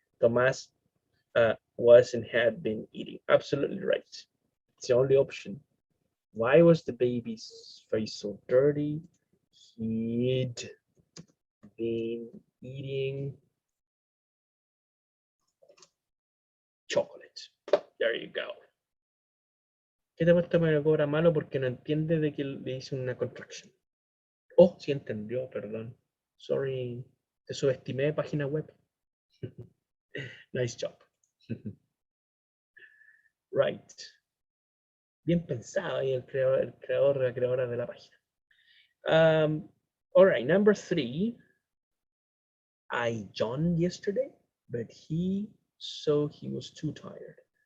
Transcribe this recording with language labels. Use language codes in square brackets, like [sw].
[en] Tomas was and had been eating. Absolutely right. It's the only option. Why was the baby's face so dirty? He'd been eating chocolate. There you go. [es] ¿Qué te ha puesto me lo cobra malo porque no entiende de que le hice una contracción? Oh, sí entendió, perdón. Sorry, te subestimé página web. Nice job. Right. Bien pensado ahí el creador, la creadora de la página. [en] All right, number 3. I yawned yesterday, but he was too tired.